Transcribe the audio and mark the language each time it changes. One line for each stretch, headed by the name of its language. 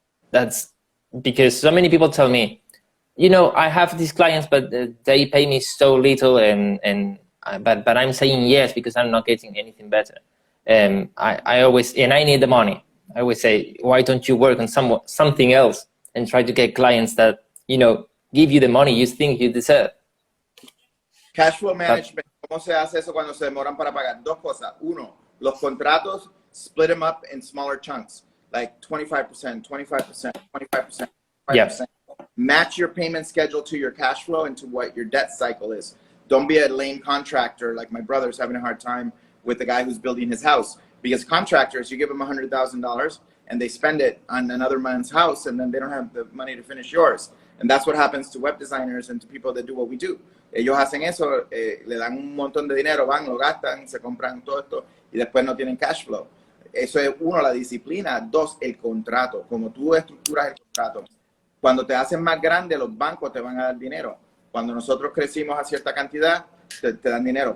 English: That's because so many people tell me, you know, I have these clients, but they pay me so little, but I'm saying yes because I'm not getting anything better. I always, and I need the money. I always say, why don't you work on something else and try to get clients that, you know, give you the money you think you deserve?
Spanish: Cash flow management, ¿cómo se hace eso cuando se demoran para pagar? Dos cosas. Uno, los contratos,
English: split them up in smaller chunks, like 25%, 25%,
Spanish: 25%, 25%.
English: Yeah. Match your payment schedule to your cash flow and to what your debt cycle is. Don't be a lame contractor like my brother's having a hard time with the guy who's building his house. Because contractors, you give them $100,000 and they spend it on another man's house and then they don't have the money to finish yours. And that's what happens to web designers and to people that do what we do.
Spanish: Ellos hacen eso, le dan un montón de dinero, van, lo gastan, se compran todo esto y después no tienen cash flow. Eso es uno, la disciplina. Dos, el contrato. Como tú estructuras el contrato. Cuando te hacen más grande, los bancos te van a dar dinero. Cuando nosotros crecimos a cierta cantidad, te dan dinero.